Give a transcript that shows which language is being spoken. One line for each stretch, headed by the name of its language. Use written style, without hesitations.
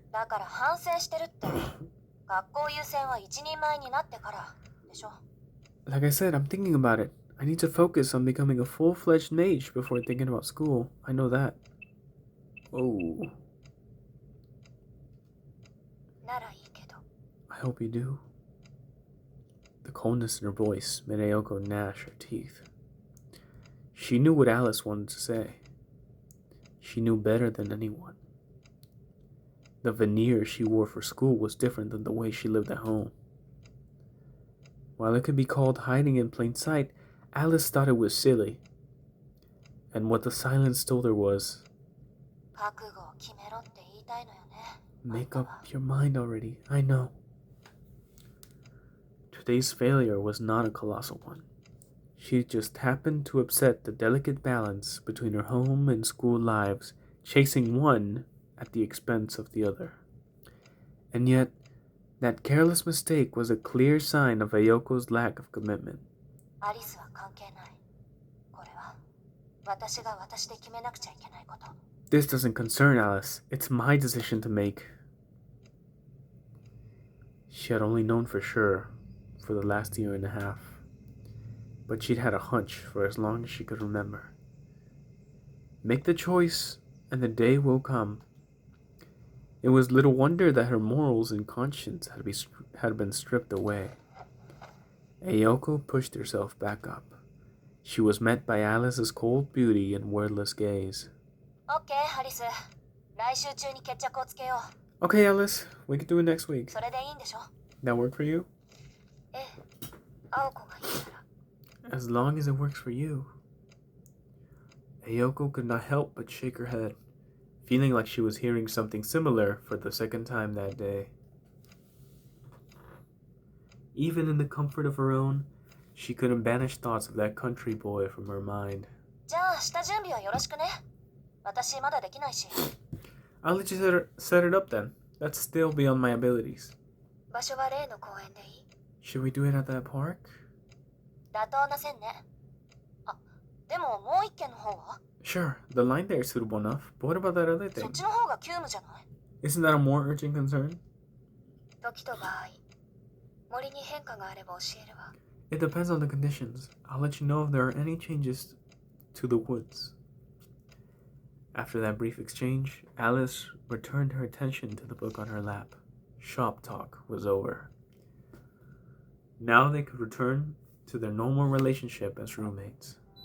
Japanese: だから反省してるって。学校優先は一人前になってからでしょ。
English: Like I said, I'm thinking about it. I need to focus on becoming a full-fledged mage before thinking about school. I know that. Oh,
Japanese: ならいいけど。
English: I hope you do. The coldness in her voice made Ayoko gnash her teeth. She knew what Alice wanted to say. She knew better than anyone. The veneer she wore for school was different than the way she lived at home. While it could be called hiding in plain sight, Alice thought it was silly. And what the silence told her was,
Japanese: 覚悟を決めろって言いたいのよね。
English: make up your mind already, I know. Today's failure was not a colossal one. She just happened to upset the delicate balance between her home and school lives, chasing one at the expense of the other. And yet, that careless mistake was a clear sign of Ayoko's lack of commitment.
Japanese: アリスは関係ない。これは私が私で決めなくちゃいけないこと。
English: This doesn't concern Alice. It's my decision to make. She had only known for sure for the last year and a half, but she'd had a hunch for as long as she could remember. Make the choice, and the day will come. It was little wonder that her morals and conscience had been stripped away. Ayoko pushed herself back up. She was met by Alice's cold beauty and wordless gaze.
Japanese: OK アリス、来週中に決着をつけよう。
English: Okay, Alice, we can do it next week.
Japanese: それでいいんでしょ？
English: That work for you?
Japanese: ええ、青子がいいなら。
English: As long as it works for you. Ayoko could not help but shake her head, feeling like she was hearing something similar for the second time that day. Even in the comfort of her own, she couldn't banish thoughts of that country boy from her mind.
Japanese: じゃあ下準備はよろしくね。私まだできないし。
English: I'll let you set it up then. That's still beyond my abilities.
Japanese: 場所は例の公園でいい？
English: Should we do it at that park?
Japanese: 妥当な線ね。あ、でももう一件の方は？
English: Sure, the line there is suitable enough, but what about that other
Japanese: そっちの方が急務じゃない？
English: Isn't that a more urgent concern?
Japanese: 時と場合、森に変化があれば教えるわ。
English: It depends on the conditions. I'll let you know if there are any changes to the woods. After that brief exchange, Alice returned her attention to the book on her lap. Shop talk was over. Now they could return to their normal relationship as roommates.